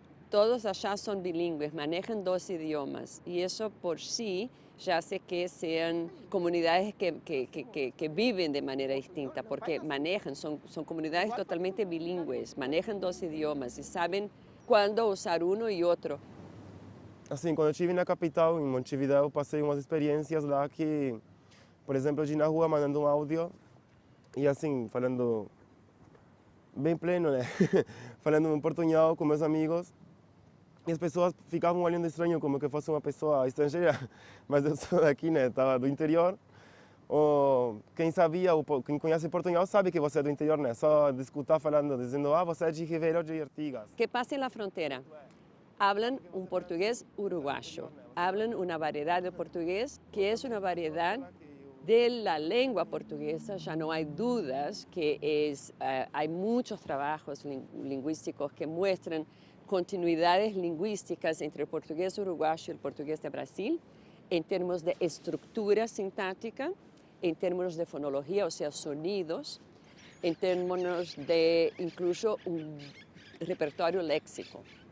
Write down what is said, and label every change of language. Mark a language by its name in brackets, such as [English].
[Spanish] todos allá son bilingües, manejan 2 idiomas, y eso por sí ya hace que sean comunidades que viven de manera distinta, porque son comunidades totalmente bilingües, manejan 2 idiomas y saben cuándo usar uno y otro. [Portuguese] Assim, quando eu estive na capital, em Montevideo, passei umas experiências lá que, por exemplo, eu ir na rua mandando um áudio e assim, falando bem pleno, né? Falando em portunhol com meus amigos. E as pessoas ficavam olhando estranho, como que fosse uma pessoa estrangeira, mas eu sou daqui, né? Estava do interior. Ou quem sabia, quem conhece português sabe que você é do interior, né? Só de escutar falando, dizendo, você é de Ribeirão de Artigas. [Spanish] Que pasa en la frontera. Hablan un portugués uruguayo, hablan una variedad de portugués que es una variedad de la lengua portuguesa. Ya no hay dudas que hay muchos trabajos lingüísticos que muestran continuidades lingüísticas entre el portugués uruguayo y el portugués de Brasil, en términos de estructura sintáctica, en términos de fonología, o sea, sonidos, en términos de incluso un repertorio léxico.